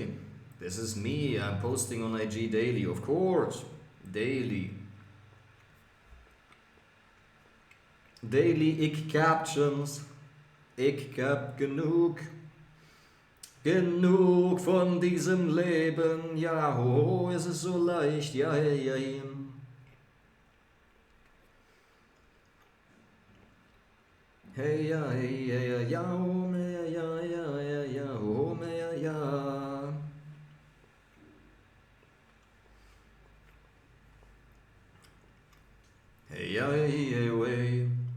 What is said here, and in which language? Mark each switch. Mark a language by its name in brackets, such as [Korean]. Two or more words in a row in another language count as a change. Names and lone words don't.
[English] This is me, I'm posting on IG daily, of course, daily. Daily, ik captions, [German] ich hab genug von diesem Leben, ja, ho, es ist so leicht, ja, ja, ja. Hey, ja, hey, ja, ja, ja, oh, ja, ja, ja, ja, ja, oh, ja, ja. Hey, ja, hey, hey, way.